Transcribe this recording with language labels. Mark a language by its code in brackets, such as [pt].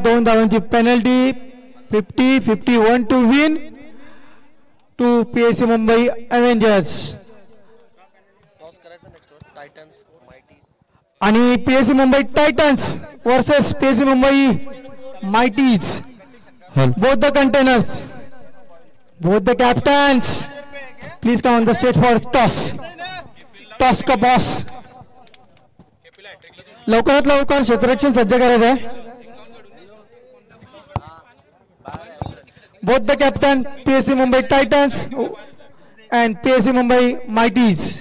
[mr] 2 धावांची penalty. 50-51 [en] to win to [mr] PSC Mumbai Avengers. आणि PSC Mumbai Titans versus PSC Mumbai माइटीज. [en] Both the containers, both the captains, please come on the stage for toss. [hi] Toss का boss. [mr] लवकरात लवकर क्षेत्ररक्षण सज्ज करायचं आहे. [en] Both the captain PSC Mumbai Titans and PSC Mumbai Mighties.